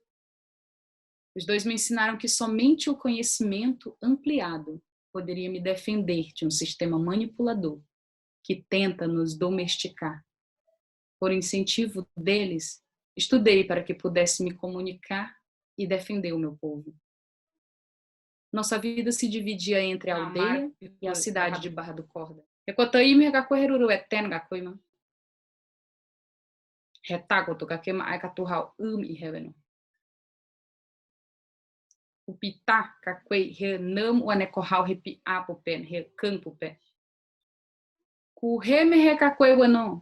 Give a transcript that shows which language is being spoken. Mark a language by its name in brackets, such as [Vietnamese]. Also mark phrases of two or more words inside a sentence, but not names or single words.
[Portuguese] Os dois me ensinaram que somente o conhecimento ampliado poderia me defender de um sistema manipulador que tenta nos domesticar. Por incentivo deles, estudei para que pudesse me comunicar e defender o meu povo. Nossa vida se dividia entre a aldeia e a cidade de Barra do Corda. [Guajajára] Recotaíme gakoheruru eten gakoima. Retagoto gakema aikatuhau e reveno. O pitá kakwei renam o anekohau repi apopen recampo pé. Ku reme rekakwei wano.